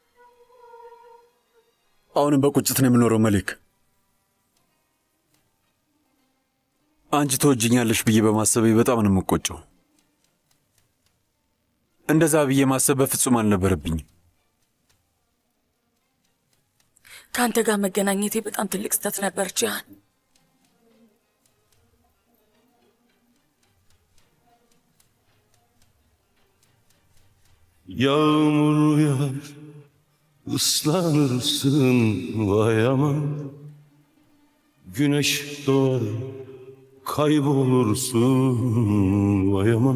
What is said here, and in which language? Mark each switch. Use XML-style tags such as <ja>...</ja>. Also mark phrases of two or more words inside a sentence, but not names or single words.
<am>አሁንም በቁጭት ነው የምኖረው መሊክ። አንቺ ተወጅኛለሽ ብዬ በማሰቤ በጣም ነው የምቆጨው። እንደዛ ብዬ ማሰብ በፍጹም አልነበረብኝም። ከአንተ ጋር መገናኘቴ በጣም ትልቅ ስህተት ነበር ጂያን።</am> <tr>Yağmur yağar, ıslanırsın vay aman. Güneş doğar, kaybolursun vay aman.</tr>